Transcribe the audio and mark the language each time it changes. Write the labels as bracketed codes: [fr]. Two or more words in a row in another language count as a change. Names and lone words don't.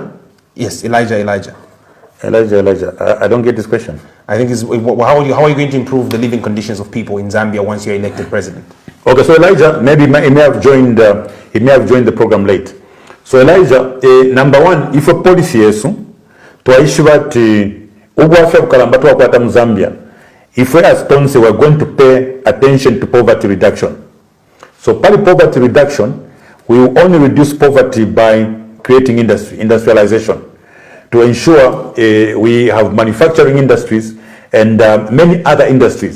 [en] Yes, Elijah. Elijah. I don't get this question. I think it's how are you going to improve the living conditions of people in Zambia once you're elected president? Okay, so Elijah, maybe he may have joined the program late. So Elijah, number one, if a policy [bem] yesu twaishibati ubwafya bukalamba twakwata mu Zambia, [en] if we as Tonse we're going to pay attention to poverty reduction. So poverty reduction, we will only reduce poverty by creating industrialization, to ensure we have manufacturing industries and many other industries.